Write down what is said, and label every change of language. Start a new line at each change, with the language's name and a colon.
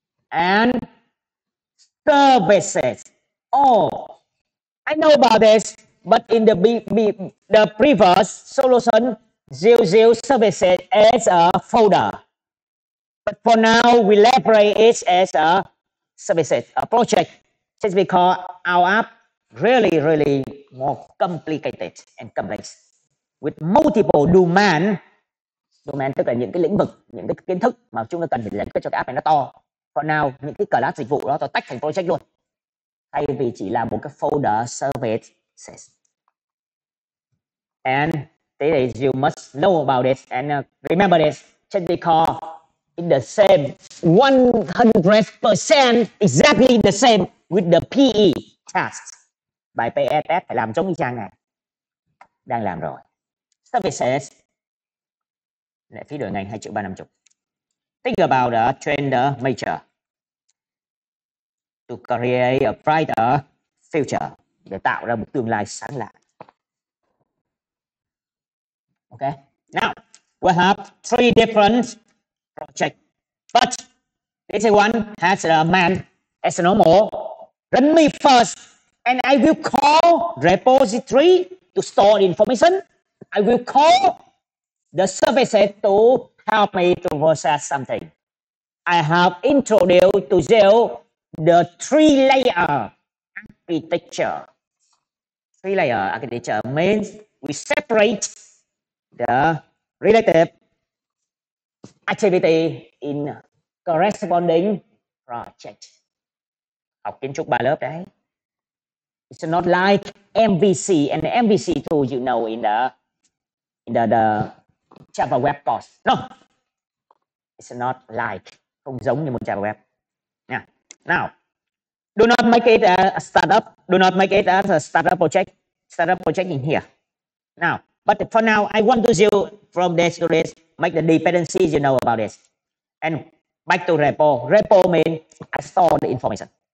English: And services. Oh, I know about this, but in the previous solution, use services as a folder. But for now, we elaborate it as a services, a project, just because our app really more complicated and complex with multiple domain.
Vietnamese: Domain tức là những cái lĩnh vực, những cái kiến thức mà chúng ta cần phải giải quyết cho cái app này nó to.
English: For now,
Vietnamese: những cái class dịch vụ đó tôi tách thành project luôn, thay vì chỉ là một cái folder services.
English: And this is you must know about it and remember this, just because in the same 100% exactly the same with the PE task.
Vietnamese: Bài PE test phải làm giống như trang này. Đang làm rồi. Services. Lệ phí đổi ngành 2.350.000.
English: Think about the trend major to create a brighter future,
Vietnamese: để tạo ra một tương lai sáng lạng.
English: Okay. Now we have 3 different projects, but this one has a man as normal. Let me first And I will call repository to store the information. I will call the services to help me to process something. I have introduced to you the three-layer architecture. Three-layer architecture means we separate the relative activity in corresponding project.
Vietnamese: Học kiến trúc 3 lớp đấy.
English: It's not like MVC, and the MVC tool you know in the Java web course. No, it's not like,
Vietnamese: không giống như một Java web.
English: Yeah. Now, do not make it a startup. Do not make it as a startup project. Startup project in here. Now, but for now, I want to you from this to this, make the dependencies you know about this. And back to repo. Repo means I store the information.